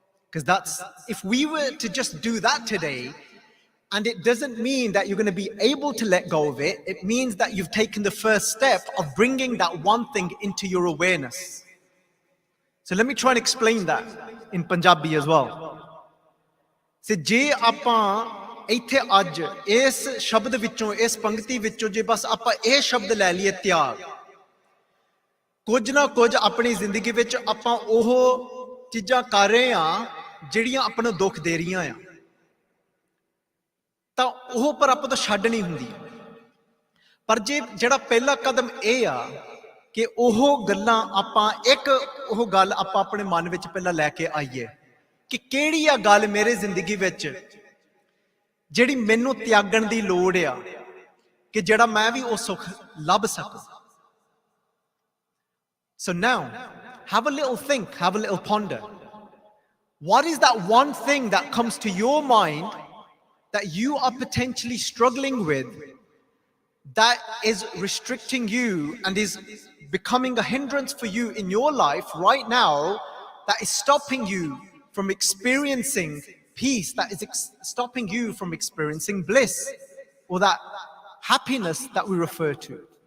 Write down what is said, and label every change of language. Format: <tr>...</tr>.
<en>Because that's, if we were to just do that today, and it doesn't mean that you're going to be able to let go of it. It means that you've taken the first step of bringing that one thing into your awareness. So let me try and explain that in Punjabi as well.</en> <pa>So je apan ਇੱਥੇ ਅੱਜ ਇਸ ਸ਼ਬਦ ਵਿੱਚੋਂ, ਇਸ ਪੰਕਤੀ ਵਿੱਚੋਂ ਜੇ ਬਸ ਆਪਾਂ ਇਹ ਸ਼ਬਦ ਲੈ ਲਈਏ ਤਿਆਗ, ਕੁਝ ਨਾ ਕੁਝ ਆਪਣੀ ਜ਼ਿੰਦਗੀ ਵਿੱਚ ਆਪਾਂ ਉਹ ਚੀਜ਼ਾਂ ਕਰ ਰਹੇ ਆ ਜਿਹੜੀਆਂ ਆਪਾਂ ਨੂੰ ਦੁੱਖ ਦੇ ਰਹੀਆਂ ਆ, ਤਾਂ ਉਹ ਪਰ ਆਪਾਂ ਤੋਂ ਛੱਡ ਨਹੀਂ ਹੁੰਦੀ. ਪਰ ਜੇ ਜਿਹੜਾ ਪਹਿਲਾ ਕਦਮ ਇਹ ਆ ਕਿ ਉਹ ਗੱਲਾਂ ਆਪਾਂ ਉਹ ਗੱਲ ਆਪਾਂ ਆਪਣੇ ਮਨ ਵਿੱਚ ਪਹਿਲਾਂ ਲੈ ਕੇ ਆਈਏ ਕਿ ਕਿਹੜੀ ਆ ਗੱਲ ਮੇਰੇ ਜ਼ਿੰਦਗੀ ਵਿੱਚ ਜਿਹੜੀ ਮੈਨੂੰ ਤਿਆਗਣ ਦੀ ਲੋੜ ਆ ਕਿ ਜਿਹੜਾ ਮੈਂ ਵੀ ਉਹ ਸੁੱਖ ਲੱਭ ਸਕਾਂ.</pa> <en>So now, have a little think, have a little ponder. What is that one thing that comes to your mind that you are potentially struggling with, that is restricting you and is becoming a hindrance for you in your life right now, that is stopping you from experiencing peace, that is stopping you from experiencing bliss or that happiness that we refer to?</en>